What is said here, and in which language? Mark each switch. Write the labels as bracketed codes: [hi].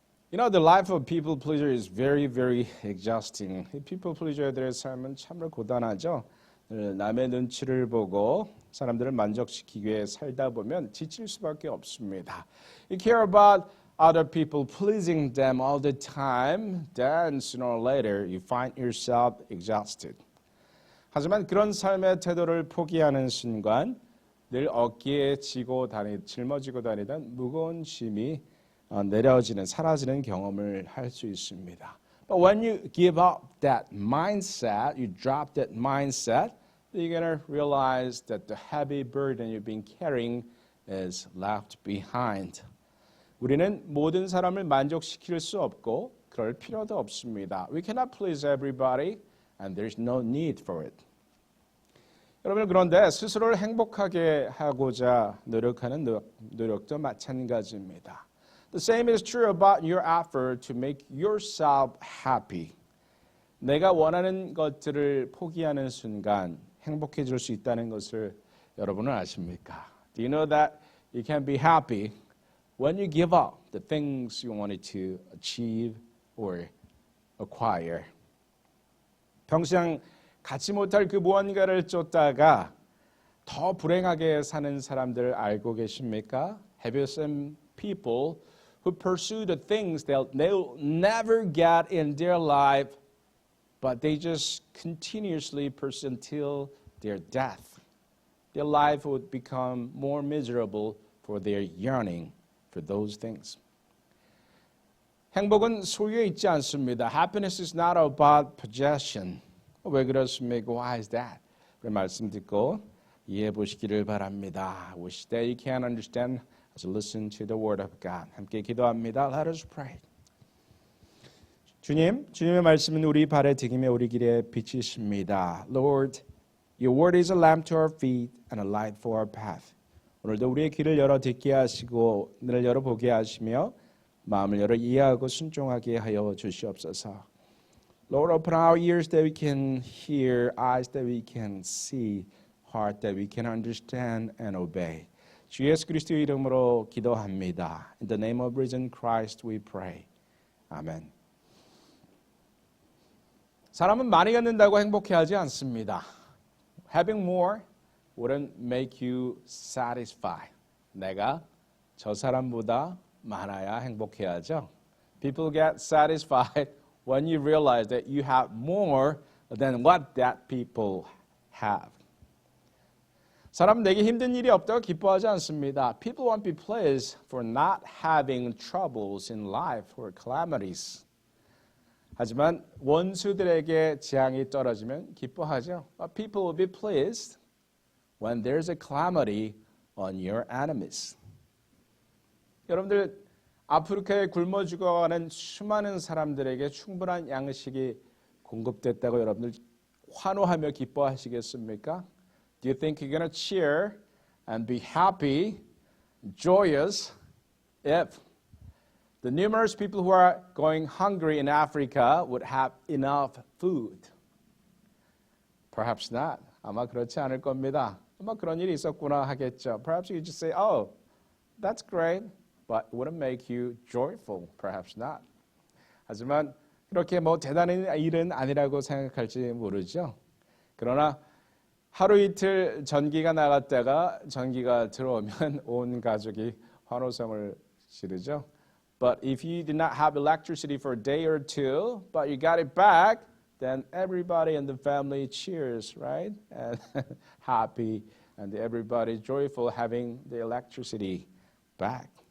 [en] You know, the life of people pleaser is very, very exhausting. [ko] 이 people pleaser들의 삶은 참으로 고단하죠. 남의 눈치를 보고 사람들을 만족시키기 위해 살다 보면 지칠 수밖에 없습니다. [en] You care about other people, pleasing them all the time, then sooner or later you find yourself exhausted. [ko] 하지만 그런 삶의 태도를 포기하는 순간 늘 어깨에 짊어지고 다니던 무거운 짐이 내려지는, 사라지는 경험을 할 수 있습니다. [en] But when you give up that mindset, you drop that mindset, you're going to realize that the heavy burden you've been carrying is left behind. [ko] 우리는 모든 사람을 만족시킬 수 없고 그럴 필요도 없습니다. [en] We cannot please everybody and there's no need for it. [ko] 여러분, 그런데 스스로를 행복하게 하고자 노력하는 노력도 마찬가지입니다. [en] The same is true about your effort to make yourself happy. [ko] 내가 원하는 것들을 포기하는 순간 행복해질 수 있다는 것을 여러분은 아십니까? [en] Do you know that you can be happy when you give up the things you wanted to achieve or acquire? [ko] 평생 갖지 못할 그 무언가를 쫓다가 더 불행하게 사는 사람들 알고 계십니까? [en] Have you seen people who pursue the things they'll never get in their life, but they just continuously pursue until their death? Their life would become more miserable for their yearning for those things. [ko] 행복은 소유에 있지 않습니다. [en] Happiness is not about possession. [ko] 왜 그렇습니까? [en] Why is that? [ko] 그 말씀 듣고 이해해 보시기를 바랍니다. [en] Wish that you can understand as you listen to the word of God. [ko] 함께 기도합니다. [en] Let us pray. [ko] 주님의 말씀은 우리 발의 디딤에 우리 길에 빛이십니다. [en] Lord, your word is a lamp to our feet and a light for our path. [ko] 오늘도 우리의 귀를 열어 듣게 하시고 눈을 열어 보게 하시며 마음을 열어 이해하고 순종하게 하여 주시옵소서. [en] Lord, open our ears that we can hear, eyes that we can see, heart that we can understand and obey. [ko] 주 예수 그리스도의 이름으로 기도합니다. [en] In the name of risen Christ we pray. [ko] 아멘. 사람은 많이 갖는다고 행복해하지 않습니다. [en] Having more wouldn't make you satisfied. [ko] 내가 저 사람보다 많아야 행복해하죠. [en] People get satisfied when you realize that you have more than what that people have. [ko] 사람은 내게 힘든 일이 없다고 기뻐하지 않습니다. [en] People won't be pleased for not having troubles in life or calamities. [ko] 하지만 원수들에게 재앙이 떨어지면 기뻐하죠. [en] But people will be pleased when there's a calamity on your enemies. [ko] 여러분들, 아프리카에 굶어 죽어가는 수많은 사람들에게 충분한 양식이 공급됐다고 여러분들 환호하며 기뻐하시겠습니까? [en] Do you think you're going to cheer and be happy, joyous, if the numerous people who are going hungry in Africa would have enough food? Perhaps not. [ko] 아마 그렇지 않을 겁니다. 아마 그런 일이 있었구나 하겠죠. [en] Perhaps you just say, oh, that's great. But it wouldn't make you joyful, perhaps not. [ko] 하지만 그렇게 대단한 일은 아니라고 생각할지 모르죠. 그러나 하루 이틀 전기가 나갔다가 전기가 들어오면 온 가족이 환호성을 지르죠. [en] But if you did not have electricity for a day or two, but you got it back, then everybody in the family cheers, right? And happy, and everybody joyful having the electricity back.